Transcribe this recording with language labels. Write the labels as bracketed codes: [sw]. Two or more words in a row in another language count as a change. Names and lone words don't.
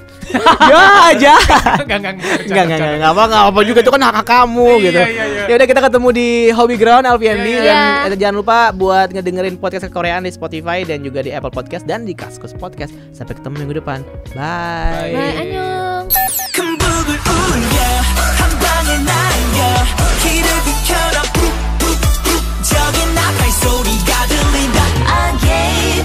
[id] ya aja. Enggak. Enggak apa juga itu kan hak kamu Iya, gitu. iya, iya. Ya udah kita ketemu di Hobby Ground Alfiandi Iya, dan jangan lupa buat ngedengerin podcast Koreaan di Spotify dan juga di Apple Podcast dan di Kaskus Podcast. Sampai ketemu minggu depan. Bye. Bye, annyeong. [ko] 큰 북을 울려 한 방에 날려 길을 비켜라 저기 나팔 소리가 들린다 again